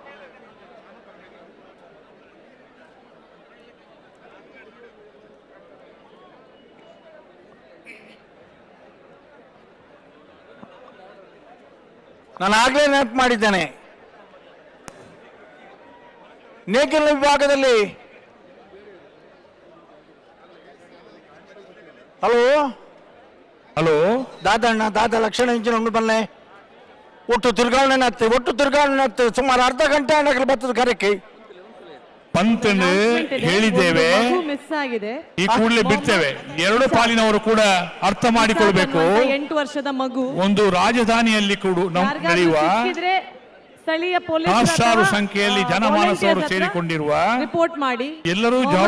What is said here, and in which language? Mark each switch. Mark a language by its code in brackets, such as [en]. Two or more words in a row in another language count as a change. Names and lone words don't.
[kn] ನಾನು ಆಗ್ಲೇ ನೆನಪು ಮಾಡಿದ್ದೇನೆ. ನೇಗಿಲ ವಿಭಾಗದಲ್ಲಿ ಹಲೋ [tcy] ದಾದಣ್ಣ ಲಕ್ಷಣ ಇಂಚಿನ ಉಂಡು ಬನ್ನೆ. [kn] ಒಟ್ಟು ತಿರ್ಗಾವಣೆ ಸುಮಾರು ಅರ್ಧ ಗಂಟೆ ಅಣ್ಣಗಳು ಬರ್ತದೆ ಕರೆಕ್ಕೆ. ಪಂತನು ಹೇಳಿದ್ದೇವೆ, ಈ ಕೂಡಲೇ ಬಿಡ್ತೇವೆ. ಎರಡು ಪಾಲಿನವರು ಕೂಡ ಅರ್ಥ ಮಾಡಿಕೊಳ್ಬೇಕು. 8 ವರ್ಷದ ಮಗು ಒಂದು ರಾಜಧಾನಿಯಲ್ಲಿ ಕೂಡ ನಡೆಯುವ ಸ್ಥಳೀಯ ಪೊಲೀಸ್ ಸಹಸ್ರಾರು ಸಂಖ್ಯೆಯಲ್ಲಿ ಜನಮಾನಸವರು ಸೇರಿಕೊಂಡಿರುವ ರಿಪೋರ್ಟ್ ಮಾಡಿ